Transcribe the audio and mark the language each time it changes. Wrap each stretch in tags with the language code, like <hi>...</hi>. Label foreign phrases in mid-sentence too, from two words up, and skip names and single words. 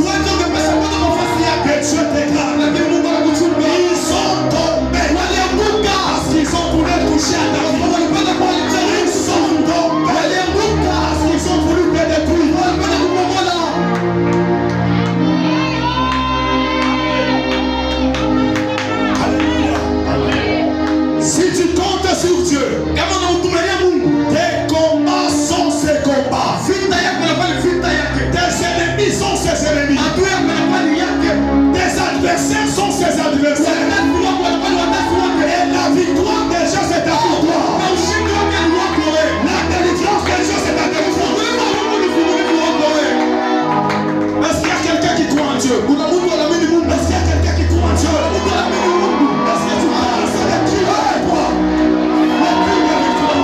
<sw>Uwanja ungepesa kwenda nafasi yake.</sw> <fr>Que Dieu te garde.</fr> <sw>Lakini Mungu anakuchunga.</sw> <fr>Ils sont tombés.</fr> <sw>Walianguka.</sw> <fr>Parce qu'ils ont voulu toucher à ta vie.</fr> <sw>Walipenda kuwaletea.</sw> <fr>Ils sont tombés.</fr> <sw>Walianguka.</sw> <fr>Parce qu'ils ont voulu te détruire.</fr> <sw>Walipenda kubomola.</sw> <fr>Alléluia. Si tu comptes sur Dieu,</fr> <sw>Kama unamtumainia Mungu,</sw> <fr>tes combats sont ses combats.</fr> <sw>vita yako inakuwa ni vita yake.</sw> <fr>Tes ennemis sont ses ennemis.</fr> <sw>Adui yako inakuwa ni yake.</sw> <fr>Tes adversaires sont ses adversaires.</fr> <sw>Watesi wako wanakuwa ni watesi wake.</sw> <fr>Et la victoire de Dieu, c'est ta victoire.</fr> <sw>Na ushindi wake ni wako wewe.</sw> <fr>La délivrance de Dieu, c'est ta délivrance.</fr> <sw>Uwezo wa Mungu ni ufungulivu wako wewe.</sw> <fr>Est-ce qu'il y a quelqu'un qui croit en Dieu?</fr> <sw>Kuna mtu anaamini Mungu.</sw> <fr>Est-ce qu'il y a quelqu'un qui croit en Dieu?</fr> <sw>Mtu anaamini Mungu.</sw> <fr>Est-ce que tu crois en ça? Tu vas et toi. Le prix de victoire.</fr>